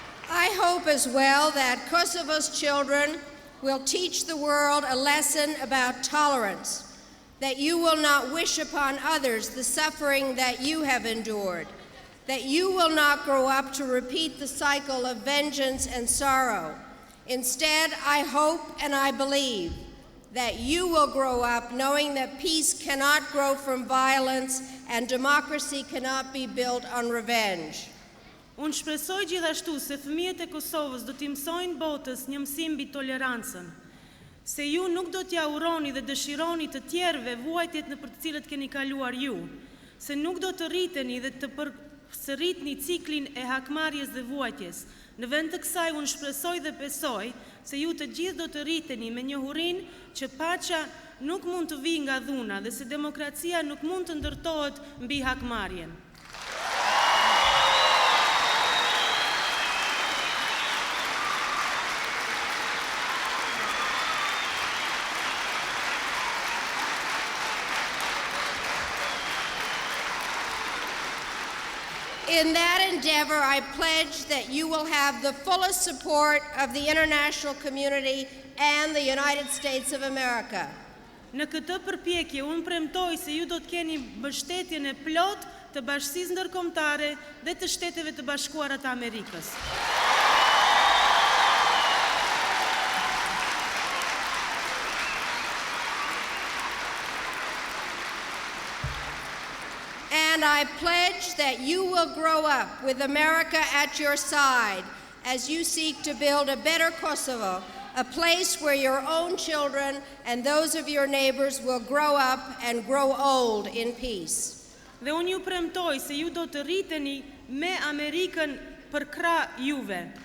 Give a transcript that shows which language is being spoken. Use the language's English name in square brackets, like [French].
[English] I hope as well that Kosovo's children will teach the world a lesson about tolerance, that you will not wish upon others the suffering that you have endured, that you will not grow up to repeat the cycle of vengeance and sorrow. Instead, I hope and I believe that you will grow up knowing that peace cannot grow from violence and democracy cannot be built on revenge. [Albanian] Unë shpresoj gjithashtu se fëmijët e Kosovës do t'i mësojnë botës një mësim mbi tolerancën, se ju nuk do t'ja uroni dhe dëshironi të tjerëve vuajtjet në për të cilët keni kaluar ju, se nuk do të rriteni dhe të përsëritni ciklin e hakmarrjes dhe vuajtjes. Në vend të kësaj unë shpresoj dhe besoj se ju të gjithë do të rriteni me njohurinë që paqja nuk mund të vijë nga dhuna dhe se demokracia nuk mund të ndërtohet mbi hakmarrjen. [English] In that endeavor, I pledge that you will have the fullest support of the international community and the United States of America. [Albanian] Në këtë përpjekje, unë premtoj se ju do të keni mbështetjen e plot të bashkësisë ndërkombëtare dhe të Shteteve të Bashkuara të Amerikës. [English] And I pledge that you will grow up with America at your side as you seek to build a better Kosovo, a place where your own children and those of your neighbors will grow up and grow old in peace. [Albanian] Dhe unë ju premtoj se ju do të rriteni me Amerikën për krah juve.